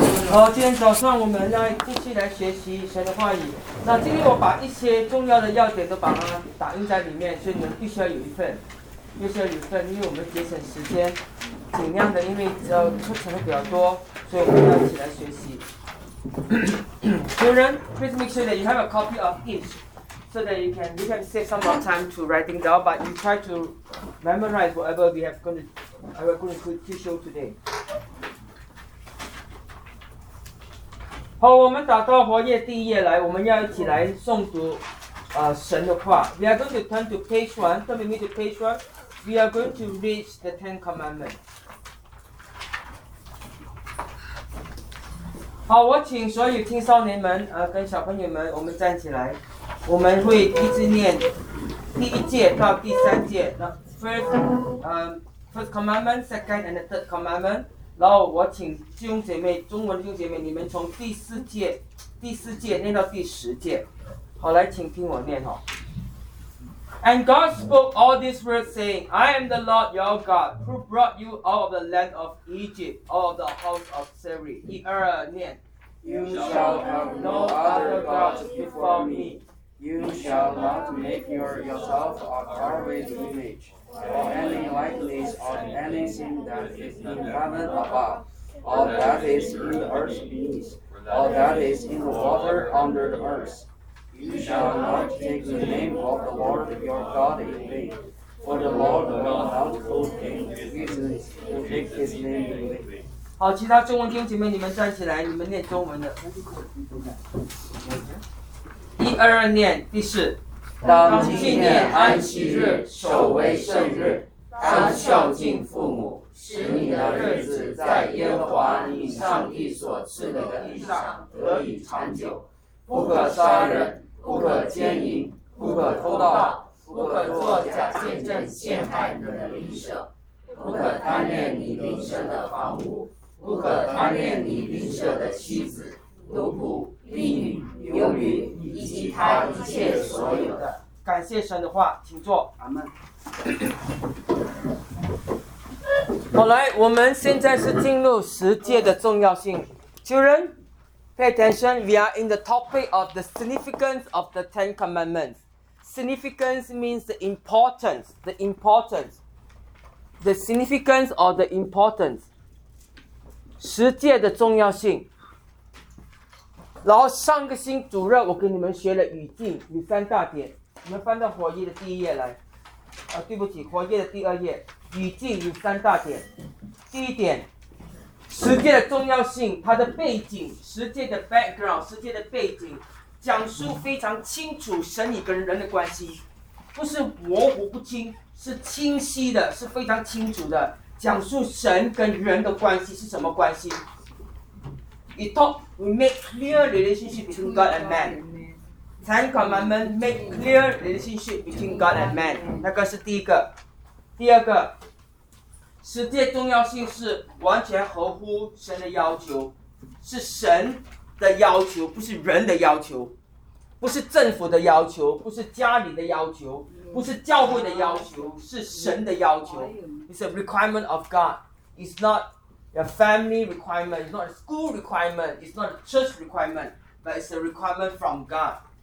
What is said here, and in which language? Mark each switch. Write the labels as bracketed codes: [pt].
[zh] 好，今天早上我们来继续来学习神的话语。那今天我把一些重要的要点都把它打印在里面，所以你们必须要有一份，必须要有一份，因为我们节省时间，尽量的，因为课程比较多，所以我们要一起来学习。 [en] Children, please make sure that you have a copy of each, so that you can save some more time to writing down, but you try to memorize whatever we have going to show today. [zh] 好，我们打到活页第一页来，我们要一起来诵读，神的话。 [en] We are going to turn to page one. Turn with me to page one. We are going to read the Ten Commandments. [zh] 好，我请所有青少年们，跟小朋友们，我们站起来。我们会一直念第一节到第三节。 [en] 那 first commandment, second and the third commandment. [zh] 然后我请弟兄姐妹，中文弟兄姐妹，你们从第四节念到第十节，好，来，请听我念哦。 [en] And God spoke all these words, saying, "I am the Lord your God, who brought you out of the land of Egypt, out of the house of slavery." [zh] 第二念。 [en] You shall have no other gods before me. You shall not make yourself a carved image. Or any likeness of anything that is in heaven above, or that is in the earth beneath, or that is in the water under the earth. You shall not take the name of the Lord your God in vain, for the Lord will not hold him guiltless who takes his name in vain. [zh] 好，其他中文弟兄姐妹，你们站起来，你们念中文的。一二念第四。当纪念安息日，守为圣日，当孝敬父母，使你的日子在耶和华你上帝所赐你的地上得以长久。不可杀人，不可奸淫，不可偷盗，不可作假见证陷害你的邻舍，不可贪恋你邻舍的房屋，不可贪恋你邻舍的妻子、奴仆、婢女、游民以及他一切所有的。感谢神的话，请坐。阿们。好，来，我们现在是进入十诫的重要性。 [en] Children, pay attention. We are in the topic of the significance of the Ten Commandments. Significance means the importance, the importance, the significance or the importance. [zh] 十诫的重要性。然后上个星主日我给你们学了语境，有三大点，你们翻到活页的第一页来，对不起，活页的第二页，语境有三大点。第一点，十诫的重要性，它的背景，十诫的 background, 十诫的背景讲述非常清楚神与跟人的关系，不是模糊不清，是清晰的，是非常清楚的讲述神跟人的关系是什么关系。 [en] We make clear relationship between God and man. Ten Commandments make clear relationship between God and man. [zh] 那个是第一个。第二个，十诫重要性是完全合乎神的要求，是神的要求，不是人的要求，不是政府的要求，不是家里的要求，不是教会的要求，是神的要求。 [en] It's a requirement of God. It's notYour family requirement is not a school requirement, it's not a church requirement, but it's a requirement from God.